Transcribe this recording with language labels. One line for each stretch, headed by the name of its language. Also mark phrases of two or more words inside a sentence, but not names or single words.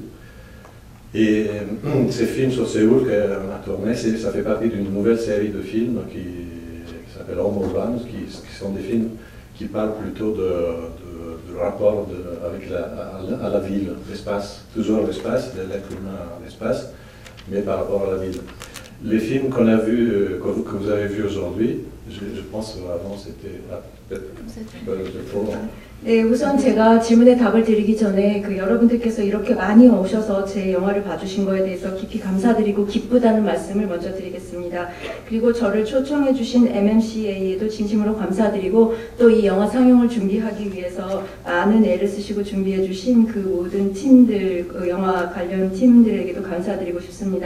French: Et ces films sur Séoul qu'on a tourné, ça fait partie d'une nouvelle série de films qui s'appelle Home Urban, qui sont des films qui parlent plutôt de rapport à la ville, l'espace, toujours l'espace, de l'être humain à l'espace, mais par rapport à la ville. Les films qu'on a vus, que vous avez vus aujourd'hui, je pense qu'avant c'était
Korean: 네, 우선 제가 질문에 답을 드리기 전에 여러분들께서 이렇게 많이 오셔서 제 영화를 봐주신 거에 대해서 깊이 감사드리고 기쁘다는 말씀을 먼저 드리겠습니다. 그리고 저를 초청해 주신 MMCA에도 진심으로 감사드리고 또 이 영화 상영을 준비하기 위해서 많은 애를 쓰시고 준비해 주신 그 모든 팀들, 영화 관련 팀들에게도 감사드리고 싶습니다.